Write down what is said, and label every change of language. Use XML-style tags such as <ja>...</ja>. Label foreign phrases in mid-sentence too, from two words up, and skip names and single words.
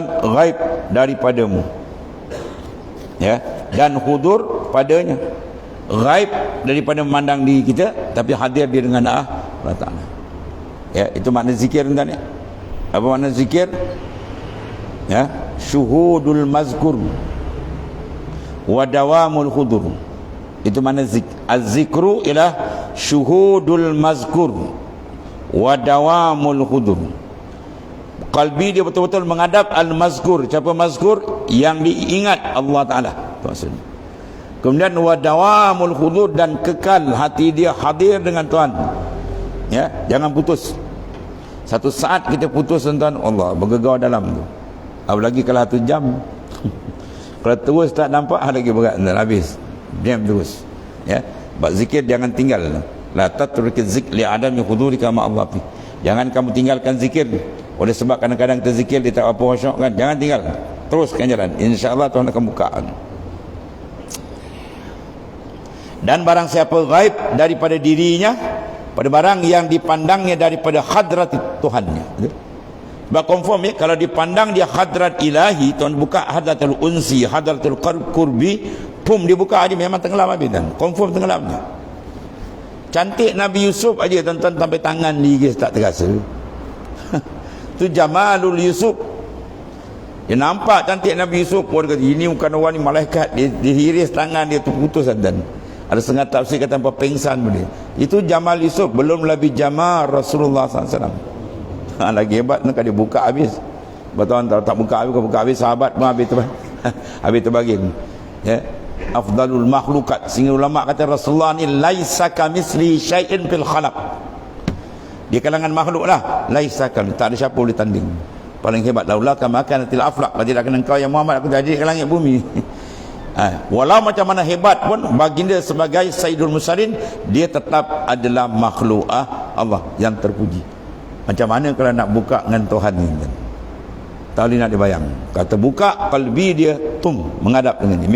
<ms>Ghaib daripadamu. Ya, dan hudur padanya. Ghaib daripada memandang diri kita, tapi hadir dia dengan Allah Ta'ala. Ya, itu makna zikir tuan-tuan ya. Apa makna zikir? Ya,</ms> <ar>شهود المذكور ودوام الحضور.</ar> <ms>Itu makna az-zikru ialah</ms> <ar>شهود المذكور ودوام الحضور.</ar> <ms>Qalbi dia betul-betul menghadap al-mazkur. Siapa mazkur? Yang diingat Allah Ta'ala. Maksudnya. Kemudian</ms> <ar>ودوام الحضور,</ar> <ms>dan kekal hati dia hadir dengan Tuhan. Ya, jangan putus. Satu saat kita putus tuan-tuan, Allah bergegar dalam tu. Apalagi kalau 1 jam. Kalau terus tak nampak, lagi berat, habis. Diam terus. Ya. Bab zikir jangan tinggal.</ms> <ar>لا تترك الذكر لعدم حضورك مع الله فيه.</ar> <ms>Jangan kamu tinggalkan zikir oleh sebab kadang-kadang terzikir dia tak apa khusyuk kan. Jangan tinggal. Teruskan jalan. Insya-Allah Tuhan akan buka. Dan barang siapa gaib daripada dirinya pada barang yang dipandangnya daripada hadrat Tuhannya. Sebab confirm ya, kalau dipandang dia hadrat ilahi, Tuhan buka</ms> <ar>حضرة الأنس حضرة القرب,</ar> <ms>pum dia buka dia memang tenggelam habis dan confirm tenggelamnya. Cantik Nabi Yusuf aja tuan-tuan sampai tangan dia tak terasa. Tu jamalul Yusuf. Dia nampak cantik Nabi Yusuf, pun kata ini bukan orang ni malaikat, dia hiris tangan dia tu putus dan ada setengah tafsir kata apa pengsan pun dia. Itu Jamal Yusuf, belum lebih Jamal Rasulullah SAW. Lagi hebat nak dia buka habis. Betul tak buka habis sahabat pun habis tu. Habis terbagi. Ya.</ms> <ar>أفضل المخلوقات.</ar> <ms>Sehingga ulama kata Rasulullah ni</ms> <ar>ليس كمثله شيء في الخلق.</ar> <ms>Di kalangan makhluk lah, laisa kam, tak ada siapa boleh tanding. Paling hebat</ms> <ar>لولاك ما كانت الأفلاك.</ar> <ms>Kalau tidak kena engkau yang Muhammad aku jadi ke langit bumi. Walau macam mana hebat pun baginda sebagai</ms> <ar>سيد المرسلين,</ar> <ms>dia tetap adalah makhluk Allah yang terpuji. Macam mana kalau nak buka dengan Tuhan ni kan? Tak boleh nak dibayang. Kata buka, kalbi dia menghadap dengan dia.</ms>